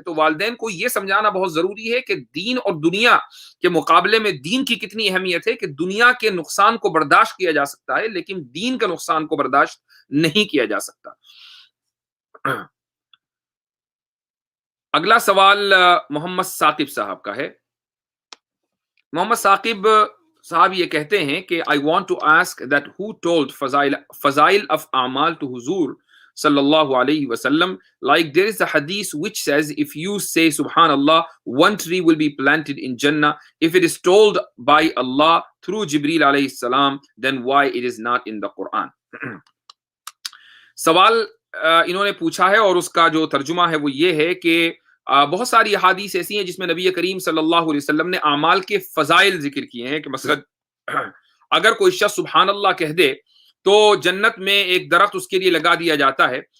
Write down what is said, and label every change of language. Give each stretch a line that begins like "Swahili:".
Hindi: तो वालिदैन को यह समझाना बहुत जरूरी है कि दीन और दुनिया के मुकाबले में दीन की कितनी अहमियत है, कि दुनिया के नुकसान को बर्दाश्त किया जा सकता है लेकिन दीन के नुकसान को बर्दाश्त नहीं किया जा सकता। अगला सवाल मोहम्मद साकिब साहब का है। मोहम्मद साकिब साहब ये कहते हैं कि
English: I want to ask that who told फजाइल of अमाल to हुजूर sallallahu alaihi wasallam, like there is a hadith which says if you say subhanallah one tree will be planted in jannah. If it is told by Allah through Jibreel alayhi salam, then why it is not in the Quran?
Hindi: सवाल इन्होंने पूछा है और उसका जो तर्जुमा है वो ये है कि बहुत सारी हदीस ऐसी हैं जिसमें नबी करीम सल्लल्लाहु अलैहि वसल्लम ने आमाल के फजाइल जिक्र किए हैं कि मसलन अगर कोई शख्स सुभान अल्लाह कह दे तो जन्नत में एक दरख्त उसके लिए लगा दिया जाता है।